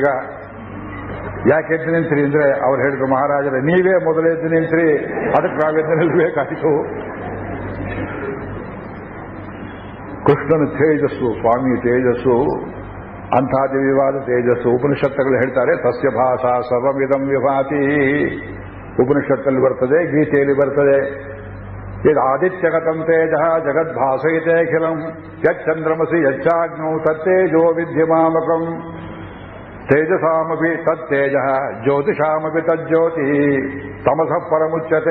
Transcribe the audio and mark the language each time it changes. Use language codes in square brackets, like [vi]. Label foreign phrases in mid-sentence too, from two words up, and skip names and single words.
[kn] ಯಾಕೆ ಎದ್ದು ನಿಂತ್ರಿ ಅಂದ್ರೆ ಅವ್ರು ಹೇಳಿದ್ರು, ಮಹಾರಾಜರೇ ನೀವೇ ಮೊದಲೇ ಎದ್ದು ನಿಂತ್ರಿ, ಅದಕ್ಕೆ ನಾವೆದ್ದು ನಿಲ್ಬೇಕಾಯಿತು. ಕೃಷ್ಣನ ತೇಜಸ್ಸು, ಸ್ವಾಮಿ ತೇಜಸ್ಸು, ಅಂಥ ದಿವ್ಯವಾದ ತೇಜಸ್ಸು. ಉಪನಿಷತ್ತುಗಳು ಹೇಳ್ತಾರೆ, [sa] ತಸ್ಯ ಭಾಷಾ ಸರ್ವಮಿದಂ ವಿಭಾತಿ. [kn] ಉಪನಿಷತ್ತಲ್ಲಿ ಬರ್ತದೆ, ಗೀತೆಯಲ್ಲಿ ಬರ್ತದೆ. [sa] ಇದು ಆದಿತ್ಯಗತಂ ತೇಜ ಜಗದ್ಭಾಸಯಿತೆ ಅಖಿಲಂ ಯಚ್ಚಂದ್ರಮಸಿ ಯಚ್ಚಾಗ್ನೌ ತತ್ತೇಜೋ ವಿದ್ಯಮಾಮಕಂ ತೇಜಸಾಮಪಿ ತತ್ತೇಜ ಜ್ಯೋತಿಷಾಮಪಿ ತಜ್ಜ್ಯೋತಿ ತಮಸಃ ಪರಮುಚ್ಯತೆ.